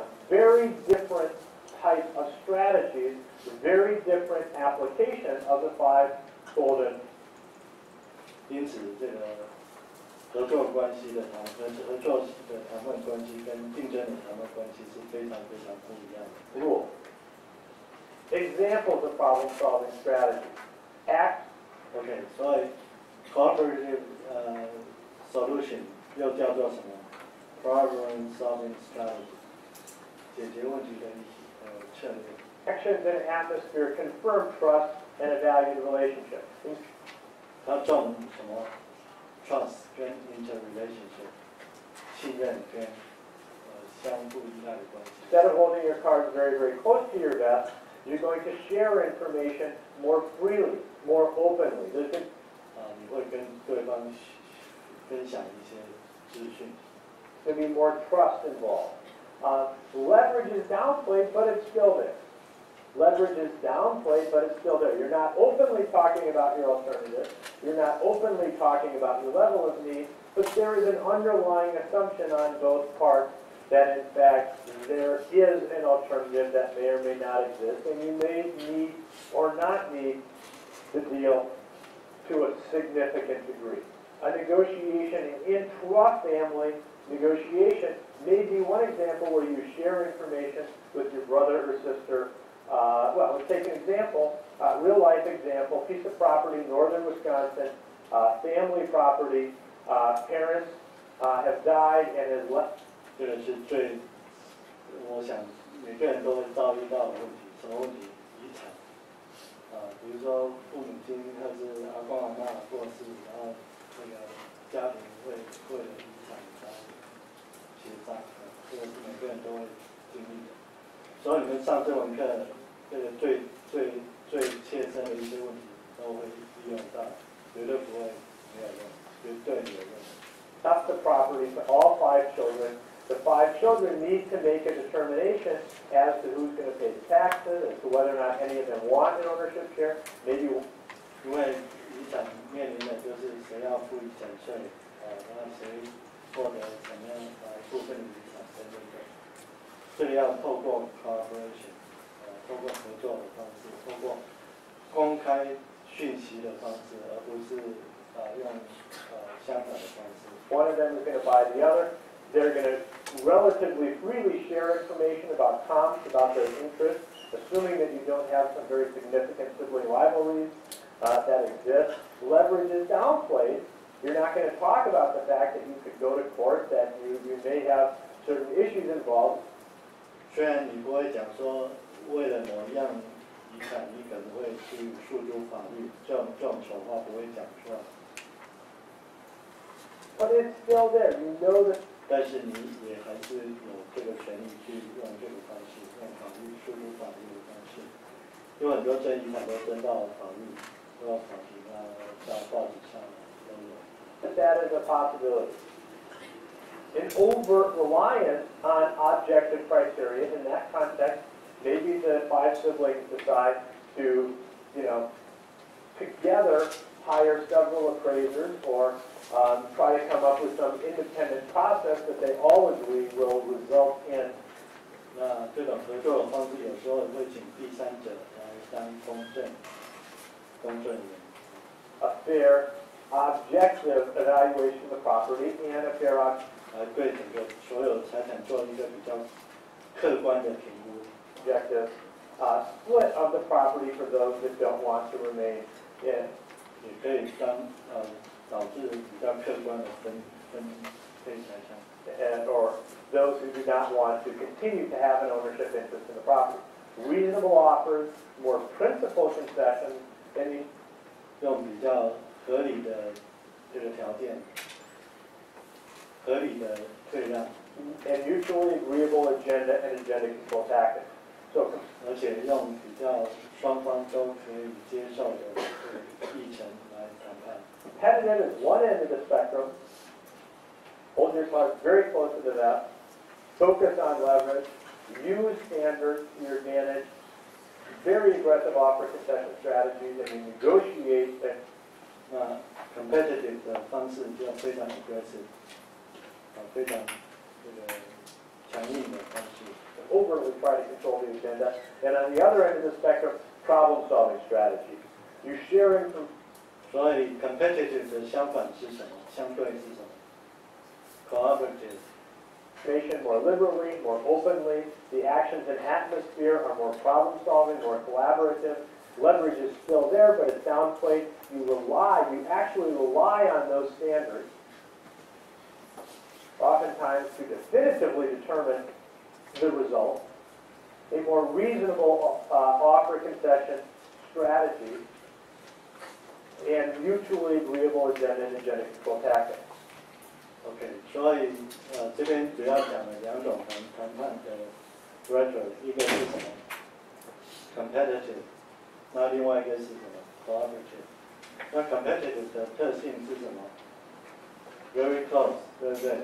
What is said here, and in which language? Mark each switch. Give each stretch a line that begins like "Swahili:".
English: Very different type of strategies, very different application of the 5 golden.
Chinese: 因此，这个合作关系的合作的谈判关系跟竞争的谈判关系是非常非常不一样的。
English: Rule. Examples of problem-solving strategies. Act.
Chinese: OK， 所以
English: cooperative solution
Chinese: 又叫做什么 ？
English: Problem-solving strategy，
Chinese: 解决问题的策略。
English: Actions in an atmosphere confirm trust and a valued relationship.
Chinese: 它重什么 ？Trust 跟 interrelationship， 信任跟相互依赖的关系。
English: Instead of holding your cards very, very close to your vest, you're going to share information more freely, more openly.
Chinese: 你会跟对方分享一些资讯。
English: There'll be more trust involved. Leverage is downplayed, but it's still there. Leverage is downplayed, but it's still there. You're not openly talking about your alternative. You're not openly talking about your level of need, but there is an underlying assumption on both parts that, in fact, there is an alternative that may or may not exist, and you may need or not need the deal to a significant degree. A negotiation in intra-family negotiation may be one example where you share information with your brother or sister. Well, let's take an example, real-life example, piece of property, northern Wisconsin, family property, parents have died and has left.
Chinese: 这个是我想每个人都会遭遇到的问题。什么问题？遗产。比如说父母亲或是阿公阿嬷过世，然后那个家庭会为了遗产然后协商，这个是每个人都会经历的。所以你们上这门课，这个最切身的一些问题都会利用到，绝对不会没有用，绝对有用。
English: That's the property for all 5 children. The 5 children need to make a determination as to who's going to pay the taxes, as to whether or not any of them want an ownership share. Maybe
Chinese: 因为遗产面临的就是谁要付遗产税，那谁获得什么样部分的遗产等等等。这个要透过 cooperation， 透过合作的方式，透过公开讯息的方式，而不是用相反的方式。
English: one of them is going to buy the other. They're going to relatively freely share information about comps, about their interests, assuming that you don't have some very significant sibling rivalries that exist. Leverage is downplayed. You're not going to talk about the fact that you could go to court, that you may have certain issues involved.
Chinese: 虽然你不会讲说为了某一样遗产，你可能会去诉诸法律，这种丑话不会讲出来。
English: But it's still there. You know that.
Chinese: 但是你也还是有这个权利去用这个方式，用法律诉诸法律的方式。因为很多争遗产都争到法律，都到法庭啊，到报纸上都有。
English: That is a possibility. An overt reliance on objective criteria in that context, maybe the 5 siblings decide to, together hire several appraisers or try to come up with some independent process that they all agree will result in.
Chinese: 那这种合作的方式有时候会请第三者来当公证人。
English: A fair, objective evaluation of the property and a fair
Chinese: 来对整个所有财产做一个比较客观的评估。
English: Objective split of the property for those that don't want to remain in.
Chinese: 也可以导致比较客观的分配财产。
English: Or those who do not want to continue to have an ownership interest in the property. Reasonable offers, more principal concessions, and
Chinese: 用比较合理的这个条件，合理的退让。
English: And mutually agreeable agenda and agenda control tactics. So,
Chinese: 而且用比较双方都可以接受的议程来谈判。
English: competitive is one end of the spectrum. Hold your cards very close to the vest. Focus on leverage. Use standards to your advantage. Very aggressive offer concession strategies, and you negotiate
Chinese: 那 competitive 的方式就要非常
English: aggressive，
Chinese: 非常这个强硬的方式。
English: Overtly try to control the agenda. And on the other end of the spectrum, problem-solving strategy. You share information.
Chinese: 所以 competitive 的相反是什么？相对是什么 ？cooperative。
English: More liberally, more openly. The actions and atmosphere are more problem-solving, more collaborative. Leverage is still there, but it's downplayed. You actually rely on those standards, oftentimes to definitively determine the result. A more reasonable offer concession strategy and mutually agreeable agenda and agenda control tactics.
Chinese: OK， 所以这边主要讲了两种谈判的 rhetoric， 一个是什么 competitive， 那另外一个是什么 cooperative。那 competitive 的特性是什么 ？
English: very close，
Chinese: 对不对？